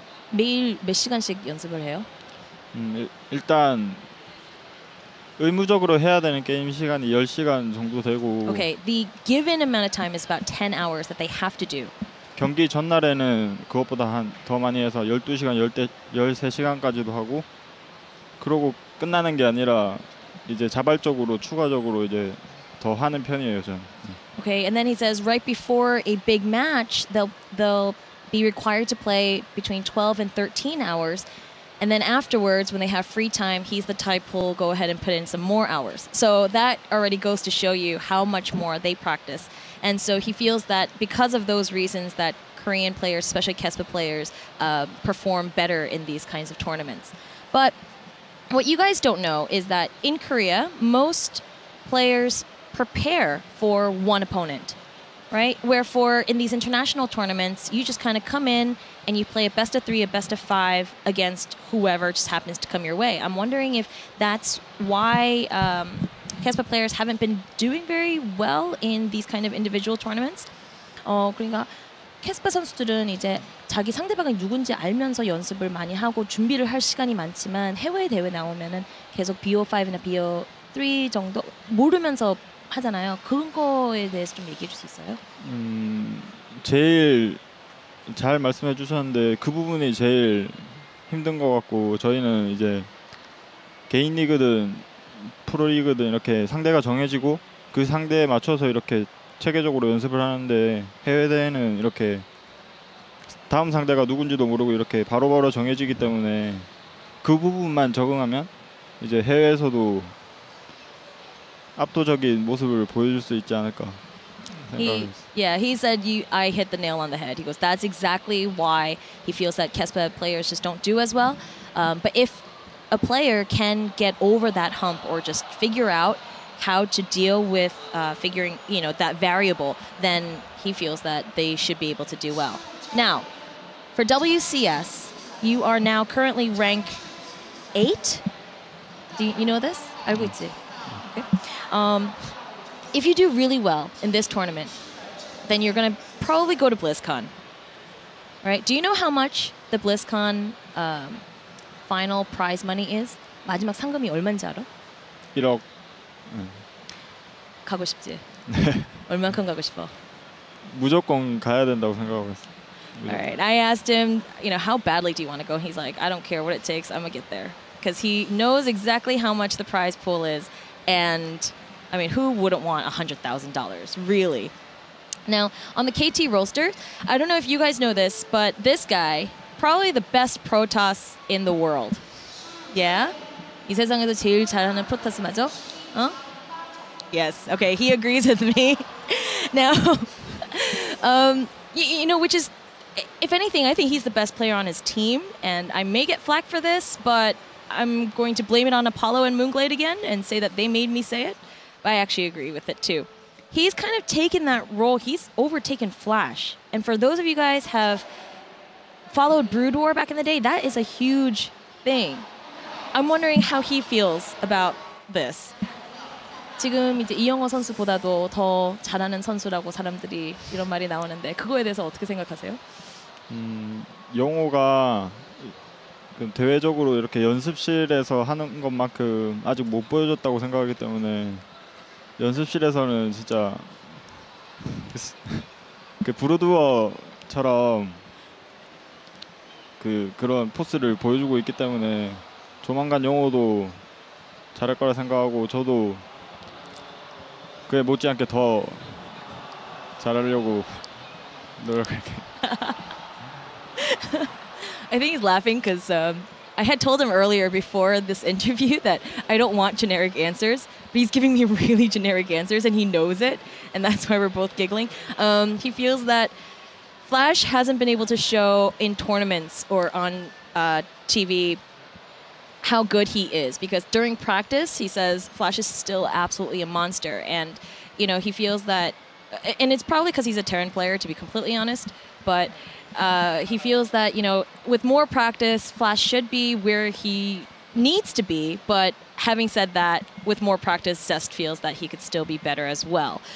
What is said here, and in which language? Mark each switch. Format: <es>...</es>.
<ko>매일 몇 시간씩 연습을 해요? 일단 의무적으로 해야 되는 게임 시간이 10시간 정도 되고.</ko> <en>Okay, the given amount of time is about 10 hours that they have to do.</en> <ko>경기 전날에는 그것보다 더 많이 해서 12시간, 13시간까지도 하고 그러고 끝나는 게 아니라 이제 자발적으로 추가적으로 이제 더 하는 편이에요, 저는.</ko> <en>Okay, and then he says right before a big match, they'll be required to play between 12 and 13 hours. And then afterwards, when they have free time, he's the type who'll go ahead and put in some more hours. So that already goes to show you how much more they practice. And so he feels that because of those reasons that Korean players, especially KESPA players, perform better in these kinds of tournaments. But what you guys don't know is that in Korea, most players prepare for one opponent, right? Wherefore, in these international tournaments, you just kind of come in and you play a best of 3, a best of 5 against whoever just happens to come your way. I'm wondering if that's why KESPA players haven't been doing very well in these kind of individual tournaments.</en> <ko>그러니까 KESPA 선수들은 이제 자기 상대방이 누군지 알면서 연습을 많이 하고 준비를 할 시간이 많지만 해외 대회 나오면은 계속 BO5나 BO3 정도 모르면서 하잖아요. 그런 거에 대해서 좀 얘기해 줄 수 있어요? 제일 잘 말씀해 주셨는데 그 부분이 제일 힘든 것 같고 저희는 이제 개인 리그든 프로 리그든 이렇게 상대가 정해지고 그 상대에 맞춰서 이렇게 체계적으로 연습을 하는데 해외 대회는 이렇게 다음 상대가 누군지도 모르고 이렇게 바로바로 정해지기 때문에 그 부분만 적응하면 이제 해외에서도 압도적인 모습을 보여줄 수 있지 않을까 생각합니다.</ko> <en>He said I hit the nail on the head. He goes, that's exactly why he feels that KESPA players just don't do as well. But if a player can get over that hump or just figure out how to deal with figuring, that variable, then he feels that they should be able to do well. Now, for WCS, you are now currently rank 8. Do you know this?</en> <ko>알고 있지?</ko> <en>Okay. If you do really well in this tournament, then you're going to probably go to BlizzCon. Right? Do you know how much the BlizzCon final prize money is?</en> <ko>마지막 상금이 얼마인지 알아? 1억. 가고 싶지? 얼만큼 가고 싶어? 무조건 가야 된다고 생각하고 있어요.</ko> <en>All right. I asked him, how badly do you want to go? He's like, I don't care what it takes. I'm going to get there. Because he knows exactly how much the prize pool is. And, I mean, who wouldn't want $100,000? Really? Now, on the KT roster, I don't know if you guys know this, but this guy, probably the best Protoss in the world. Yeah?</en> <ko>이 세상에서 제일 잘하는 프로토스 맞아?</ko> <en>Yes. Okay, he agrees with me. Now, which is, if anything, I think he's the best player on his team, and I may get flack for this, but I'm going to blame it on Apollo and Moonglade again and say that they made me say it. But I actually agree with it too. He's kind of taken that role. He's overtaken Flash. And for those of you guys have followed Brood War back in the day, that is a huge thing. I'm wondering how he feels about this.</en> <ko>지금 이제 이영호 선수보다도 더 잘하는 선수라고 사람들이 이런 말이 나오는데 그거에 대해서 어떻게 생각하세요? 영호가 대외적으로 이렇게 연습실에서 하는 것만큼 아직 못 보여줬다고 생각하기 때문에 연습실에서는 진짜 그 브루드워처럼 그런 포스를 보여주고 있기 때문에 조만간 영호도 잘할 거라 생각하고 저도 그에 못지않게 더 잘하려고 노력할게요.</ko> <en>I think he's laughing because I had told him earlier before this interview that I don't want generic answers, but he's giving me really generic answers and he knows it, and that's why we're both giggling. He feels that Flash hasn't been able to show in tournaments or on TV how good he is, because during practice he says Flash is still absolutely a monster, and he feels that, and it's probably because he's a Terran player, to be completely honest, but he feels that with more practice Flash should be where he needs to be, but having said that, with more practice Zest feels that he could still be better as well.</en>